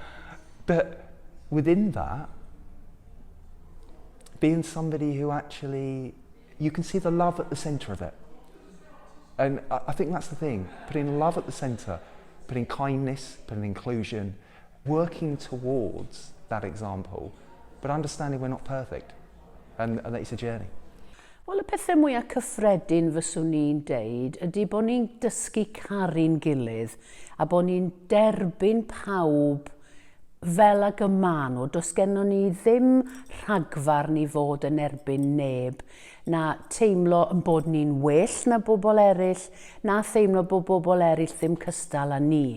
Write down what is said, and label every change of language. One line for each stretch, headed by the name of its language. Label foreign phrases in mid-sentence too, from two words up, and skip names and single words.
English: But within that, being somebody who actually, you can see the love at the centre of it. And I think that's the thing, putting love at the centre, putting kindness, putting inclusion, working towards that example, but understanding we're not perfect and that it's a journey.
Welsh: Wel, y pethau mwyaf cyffredin fyswn ni'n deud ydy bod ni'n dysgu caru'n gilydd a bod ni'n derbyn pawb fel ag y maen nhw. Does gennym ni ddim rhagfarn i fod yn erbyn neb, na teimlo yn bod ni'n well na bobl eraill, na teimlo bod bobl eraill ddim cystal â ni.